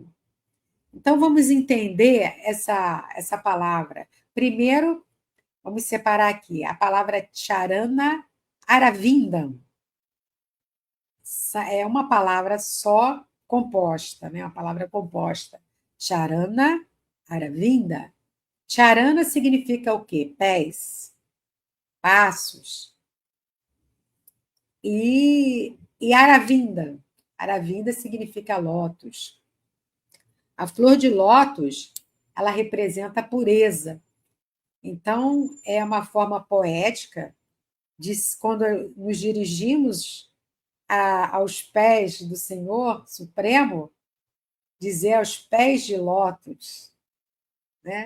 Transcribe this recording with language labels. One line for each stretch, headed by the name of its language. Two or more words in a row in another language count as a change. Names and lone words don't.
Portuguese: Então, vamos entender essa palavra. Primeiro, vamos separar aqui a palavra
Sanskrit: Charana Aravindam.
Portuguese: É uma palavra só composta, né? Uma palavra composta.
Sanskrit: Charana Aravinda.
Portuguese: Charana significa o quê? Pés, passos. E Aravinda. Aravinda significa lótus. A flor de lótus, ela representa a pureza. Então, é uma forma poética de, quando nos dirigimos aos pés do Senhor Supremo, dizer aos pés de lótus, né?